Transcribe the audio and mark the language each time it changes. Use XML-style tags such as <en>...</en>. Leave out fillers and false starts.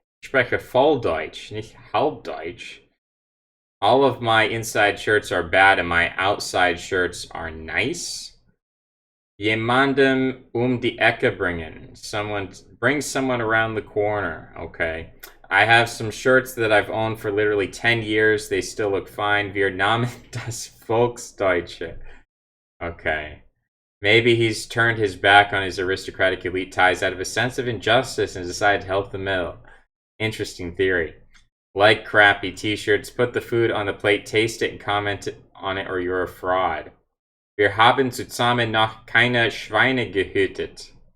<de>Ich spreche Volldeutsch, nicht Halbdeutsch.</de> <en>All of my inside shirts are bad and my outside shirts are nice.</en> <de>Jemandem die Ecke bringen.</de> <en>Bring someone around the corner. Okay. I have some shirts that I've owned for literally 10 years. They still look fine.</en> <de>Wir nahmen das Volksdeutsche.</de> <en>Okay. Maybe he's turned his back on his aristocratic elite ties out of a sense of injustice and decided to help the middle. Interesting theory. Like crappy t-shirts, put the food on the plate, taste it, and comment on it or you're a fraud.</en> <de>Wir haben zusammen noch keine Schweine gehütet.</de>